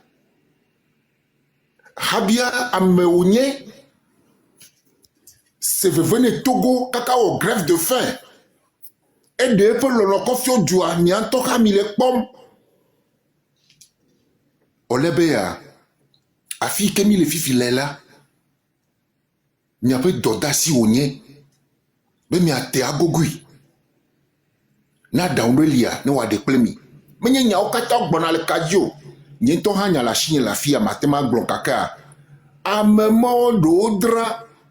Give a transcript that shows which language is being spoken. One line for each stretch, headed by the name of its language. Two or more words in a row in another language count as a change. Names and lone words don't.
Ewe: amewo nye seveve ne Togo kaka wɔ
French: grève de faim
Ewe: eɖe eƒe lɔlɔ kɔfio dua miãtɔ hã mi le kpɔm wòle be ya afi ke mi le fifi le la miaƒe dɔdasi wònye be miate agogui na ɖawu ɖe lia ne wòaɖe kple mi menye nyawo katã gbɔna le kadzi o nye ŋutɔ hã nya le asi nye le afi ya mate ma gblɔ kakea ame mawo ɖewo dra